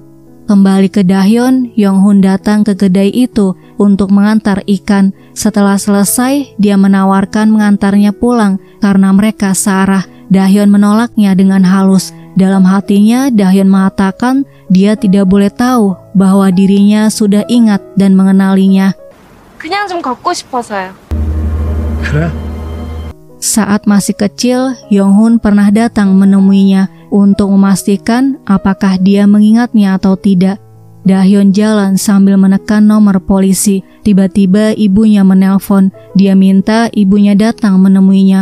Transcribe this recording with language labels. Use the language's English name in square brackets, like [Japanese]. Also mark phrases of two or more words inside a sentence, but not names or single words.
[Indonesian] Kembali ke Dahyeon, Yonghun datang ke kedai itu untuk mengantar ikan. Setelah selesai, dia menawarkan mengantarnya pulang karena mereka searah. Dahyeon menolaknya dengan halus. Dalam hatinya, Dahyeon mengatakan dia tidak boleh tahu bahwa dirinya sudah ingat dan mengenalinya. [Korean] 그냥 좀 걷고 싶어서요. 그래? [Indonesian] Saat masih kecil, Yonghun pernah datang menemuinya untuk memastikan apakah dia mengingatnya atau tidak. Dahyeon jalan sambil menekan nomor polisi. Tiba-tiba ibunya menelpon. Dia minta ibunya datang menemuinya.